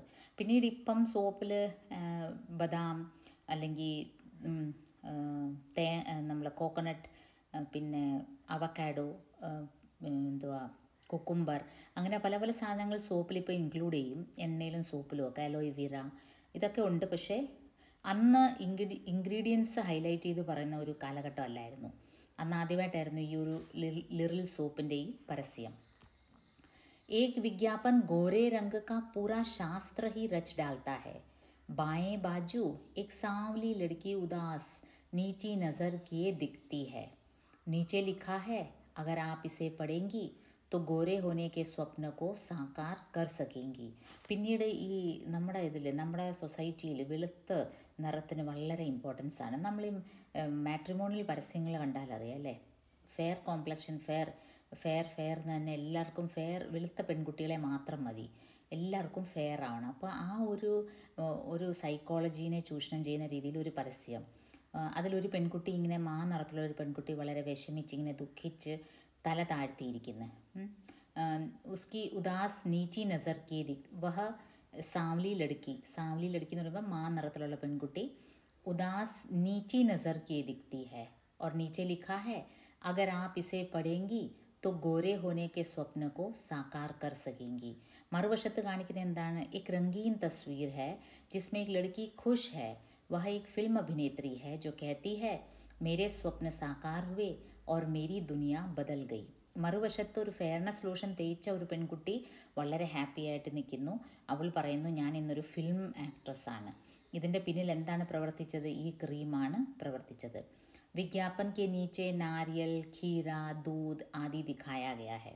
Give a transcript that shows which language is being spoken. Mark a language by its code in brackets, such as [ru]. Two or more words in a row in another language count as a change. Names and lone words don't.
[ml] പിന്നീട് ഇപ്പം സോപ്പിൽ ബദാം അല്ലെങ്കിൽ നമ്മൾ കോക്കനട്ട്, പിന്നെ അവക്കാഡോ, കുക്കുംബർ, അങ്ങനെ പല പല സാധനങ്ങൾ സോപ്പിലിപ്പോൾ ഇൻക്ലൂഡ് ചെയ്യും. എണ്ണയിലും സോപ്പിലും ഒക്കെ അലോയിവീറ ഇതൊക്കെ ഉണ്ട്. പക്ഷേ അന്ന് [en] ingredients highlight [ml] ചെയ്ത് പറയുന്ന ഒരു കാലഘട്ടം അല്ലായിരുന്നു. അന്ന് ആദ്യമായിട്ടായിരുന്നു ഈ ഒരു ലിറിൽ സോപ്പിൻ്റെ ഈ പരസ്യം. [hi] एक विज्ञापन गोरे रंग का पूरा शास्त्र ही रच डालता है. बाएं बाजू एक सांवली लड़की उदास नीची नज़र किए दिखती है. नीचे लिखा है, अगर आप इसे पढ़ेंगी तो गोरे होने के स्वप्न को साकार कर सकेंगी. [ml] പിന്നീട് ഈ നമ്മുടെ സൊസൈറ്റിയിൽ വെളുത്ത നിറത്തിന് വളരെ ഇമ്പോർട്ടൻസ് ആണ്. നമ്മൾ ഈ മാട്രിമോണിയൽ പരസ്യങ്ങൾ കണ്ടാൽ അറിയാം അല്ലേ, [en] fair complexion, [ml] ഫെയർ എന്ന് തന്നെ എല്ലാവർക്കും വെളുത്ത പെൺകുട്ടികളെ മാത്രം മതി, എല്ലാവർക്കും ഫെയർ ആവണം. അപ്പോൾ ആ ഒരു സൈക്കോളജീനെ ചൂഷണം ചെയ്യുന്ന രീതിയിൽ ഒരു പരസ്യം. അതിലൊരു പെൺകുട്ടി ഇങ്ങനെ നിറത്തിലുള്ള ഒരു പെൺകുട്ടി വളരെ വിഷമിച്ച് ഇങ്ങനെ ദുഃഖിച്ച് തല താഴ്ത്തിയിരിക്കുന്നത്. [hi] उसकी उदास नीची नज़र की वह सांवली लड़की [ml] എന്ന് പറയുമ്പോൾ നിറത്തിലുള്ള പെൺകുട്ടി [hi] उदास नीची नज़र की दिखती है और नीचे लिखा है, अगर आप इसे पढ़ेंगी तो गोरे होने के स्वप्न को साकार कर सकेंगी. [ml] മറുവശത്ത് കാണിക്കുന്നത് എന്താണ്? [hi] एक रंगीन तस्वीर है जिसमें एक लड़की खुश है. वह एक फिल्म अभिनेत्री है जो कहती है, मेरे स्वप्न साकार हुए और मेरी दुनिया बदल गई. [ml] മറുവശത്ത് ഒരു [en] fairness lotion [ml] തേച്ച ഒരു പെൺകുട്ടി വളരെ ഹാപ്പി ആയിട്ട് നിൽക്കുന്നു. അവൾ പറയുന്നു, ഞാൻ ഇന്നൊരു [en] film actress. [ml] ഇതിൻ്റെ പിന്നിൽ എന്താണ് പ്രവർത്തിച്ചത്? ഈ ക്രീമാണ് പ്രവർത്തിച്ചത്. [hi] विज्ञापन के नीचे नारियल, खीरा, दूध आदि दिखाया गया है.